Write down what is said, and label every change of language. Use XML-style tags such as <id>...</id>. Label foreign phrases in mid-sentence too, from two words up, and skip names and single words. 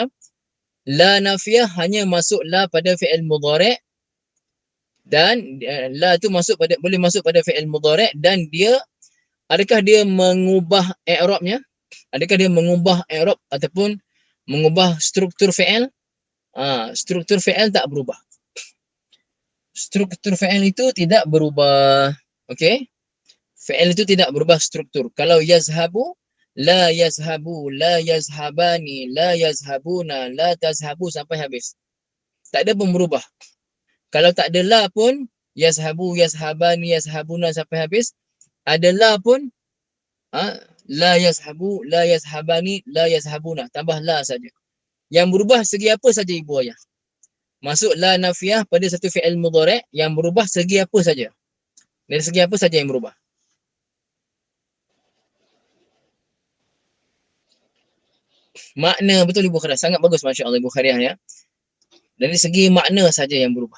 <ar>لا النافية</ar> <ms>hanya masuk la pada</ms> <ar>فعل مضارع'</ar> <ms>dan la tu boleh masuk pada</ms> <ar>فعل مضارع'</ar> <ms>dan dia adakah dia mengubah i'rabnya? Adakah dia mengubah i'rab ataupun mengubah struktur fi'il? Struktur fi'il tak berubah. Struktur fi'il itu tidak berubah. Okey? Fi'il itu tidak berubah struktur. Kalau</ms> <ar>يذهب، لا يذهب، لا يذهبان، لا يذهبون، لا تذهب</ar> <ms>sampai habis. Tak ada pun berubah. Kalau tak ada la pun,</ms> <ar>يذهب، يذهبان، يذهبون</ar> <ms>sampai habis. Ada la pun,</ms> <ar>لا يذهب، لا يذهبان، لا يذهبون.</ar> <ms>Tambah la saja. Yang berubah segi apa saja Ibu Ayah? Masuk</ms> <ar>لا النافية</ar> <ms>pada satu</ms> <ar>فعل مضارع'</ar> <ms>yang berubah segi apa saja? Dari segi apa saja yang berubah? makna betul Ibu Khariah. Sangat bagus masya-Allah Ibu Khariah ya. Dari segi makna saja yang berubah.</ms>